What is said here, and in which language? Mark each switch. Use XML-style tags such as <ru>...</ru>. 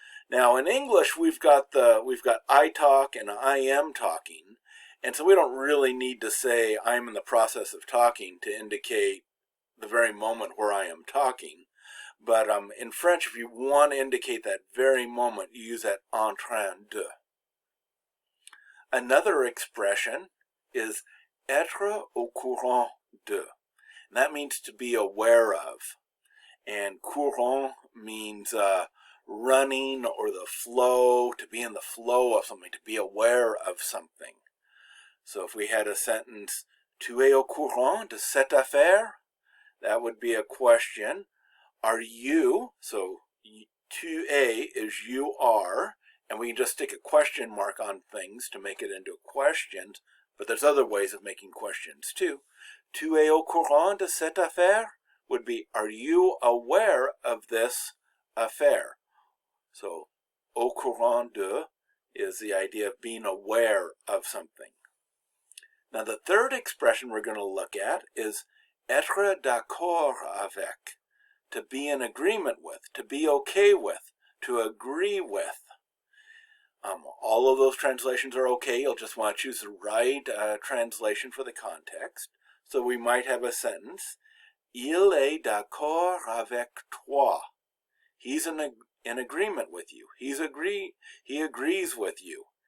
<en>Now in English, we've got I talk and I am talking. And so we don't really need to say I'm in the process of talking to indicate the very moment where I am talking. But in French, if you want to indicate that very moment, you use that en train de. Another expression is être au courant de. And that means to be aware of. And courant means running or the flow, to be in the flow of something, to be aware of something.</en> <fr>So if we had a sentence, tu es au courant de cette affaire?</fr> <en>That would be a question. Are you, so</en> <fr>tu es</fr> <en>is you are, and we can just stick a question mark on things to make it into questions, but there's other ways of making questions too.</en> <fr>Tu es au courant de cette affaire</fr> <en>would be, are you aware of this affair? So, au courant de is the idea of being aware of something. Now the third expression we're going to look at is être d'accord avec, to be in agreement with, to be okay with, to agree with. All of those translations are okay. You'll just want to choose the right translation for the context. So we might have a sentence,</en> <fr>il est d'accord avec toi.</fr> <en>He's in agreement with you. He agrees with you.</en>